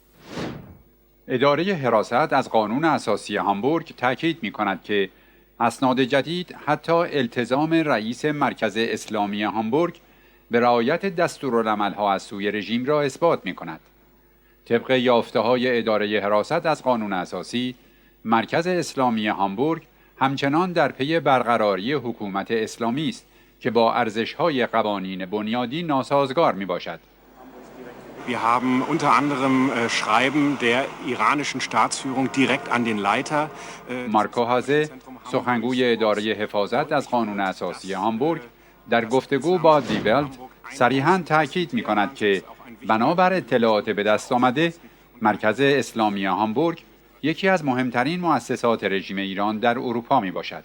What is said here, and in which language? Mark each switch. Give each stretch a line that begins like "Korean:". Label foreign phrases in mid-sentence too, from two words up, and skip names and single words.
Persian: اداره حراست از قانون اساسی هامبورگ تاکید می‌کند که اسناد جدید حتی التزام رئیس مرکز اسلامی هامبورگ به رعایت دستورالعمل‌ها از سوی رژیم را اثبات می‌کند. طبق یافته‌های اداره حراست از قانون اساسی، مرکز اسلامی هامبورگ همچنان در پی برقراری حکومت اسلامی است که با ارزش‌های قوانین بنیادی ناسازگار میباشد.
German: Wir haben unter anderem Schreiben der iranischen Staatsführung direkt an den Leiter.
Persian: مارکو هازه، سخنگوی اداره حفاظت از قانون اساسی هامبورگ، در گفتگو با دی ولت صریحاً تاکید می‌کند که بنابر اطلاعات به دست آمده، مرکز اسلامی هامبورگ یکی از مهمترین مؤسسات رژیم ایران در اروپا میباشد.